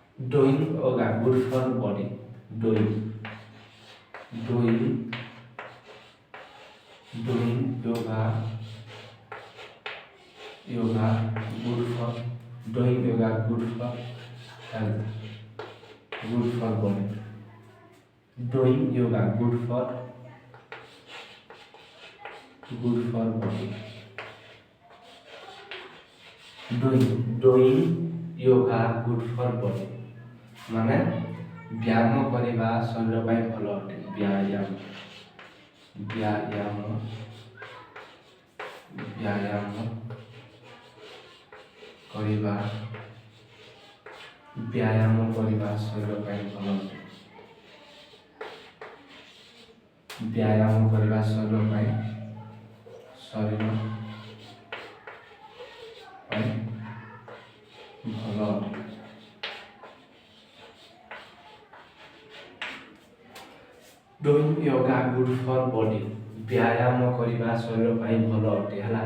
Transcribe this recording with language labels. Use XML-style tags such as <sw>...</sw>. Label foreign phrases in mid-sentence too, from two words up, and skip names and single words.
<en>doing yoga good for body. doing doing doing yoga good for doing yoga good for health, good for body. Doing yoga good for body. doing yoga good for body</en> <or>ମାନେ ବ୍ୟାୟାମ କରିବା ଶରୀର ପାଇଁ ଭଲ ଅଟେ। ବ୍ୟାୟାମ ବ୍ୟାୟାମ ବ୍ୟାୟାମ କରିବା ଶରୀର ପାଇଁ ଭଲ ଅଟେ। ବ୍ୟାୟାମ କରିବା ଶରୀର ପାଇଁ ଭଲ ଅଟେ।</or> <en>Doing yoga good for body</en> <or>व्यायाम କରିବା ଶରୀର ପାଇଁ ଭଲ ଅଟେ ହେଲା।</or>